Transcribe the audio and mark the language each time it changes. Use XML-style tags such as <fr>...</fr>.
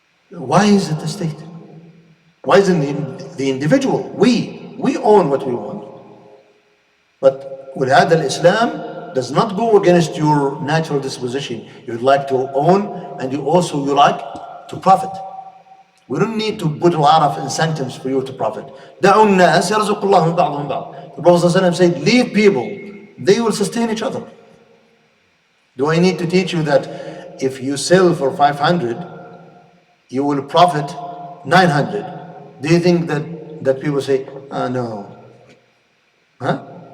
<en>Why is it the state? Why isn't the individual? We own what we want. But ولهذا Islam does not go against your natural disposition. You'd like to own, and you like to profit. We don't need to put a lot of incentives for you to profit.</en> <ar>دعوا الناس يرزق الله من بعضهم بعض.</ar> <en>The Prophet ﷺ said, leave people, they will sustain each other. Do I need to teach you that if you sell for 500, you will profit 900? Do you think that people say, no? Huh?</en>